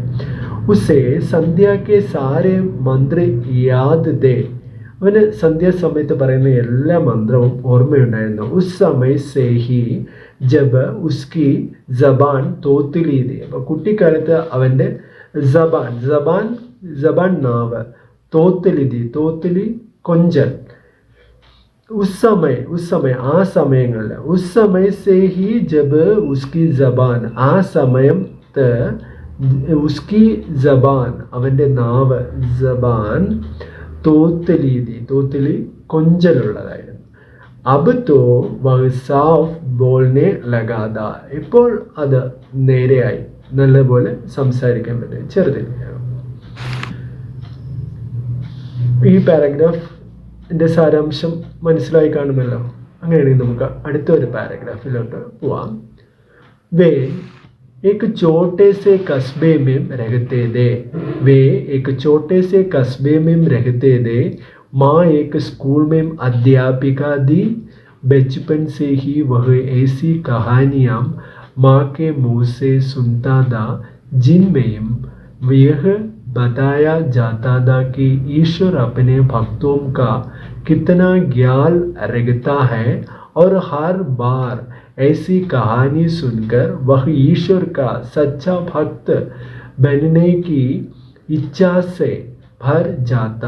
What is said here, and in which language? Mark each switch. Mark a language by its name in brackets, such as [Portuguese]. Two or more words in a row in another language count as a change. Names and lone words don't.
[Hindi] उसे संध्या के सारे मंत्र याद थे, [Malayalam] അവന് സന്ധ്യാസമയത്ത് പറയുന്ന എല്ലാ മന്ത്രവും ഓർമ്മയുണ്ടായിരുന്നു. [Hindi] उस समय से ही जब उसकी ज़बान तोतली थी, [Malayalam] അപ്പോൾ കുട്ടിക്കാലത്ത് അവൻ്റെ ജബാൻ നാവ്, തോത്തിലി കൊഞ്ചൽ. [Hindi] उस समय [Malayalam] ആ സമയങ്ങളിൽ, [Hindi] उस समय से ही जब उसकी ज़बान, [Malayalam] ആ സമയത്ത് [Hindi] उसकी ज़बान [Malayalam] അവൻ്റെ നാവ്, [Hindi] ज़बान तोतली കൊഞ്ചലുള്ളതായിരുന്നു. अब तो वह साफ़ बोलने लगा था, [Malayalam] ഇപ്പോൾ അത് നേരെയായി, നല്ലപോലെ സംസാരിക്കാൻ പറ്റും, ചെറുതിനെയാണ്. ഈ പാരഗ്രാഫ് എൻ്റെ സാരാംശം മനസ്സിലായി കാണുമല്ലോ. അങ്ങനെയാണെങ്കിൽ നമുക്ക് അടുത്തൊരു പാരഗ്രാഫിലോട്ട് പോവാം. [Hindi] വേ एक छोटे से कस्बे में रहते थे. माँ एक स्कूल में अध्यापिका थी. बचपन से ही वह ऐसी कहानियाँ माँ के मुँह से सुनता था जिनमें यह बताया जाता था कि ईश्वर अपने भक्तों का कितना ख्याल रखता है, और हर बार ऐसी कहानी सुनकर वह ईश्वर का सच्चा भक्त बनने की इच्छा से भर जाता.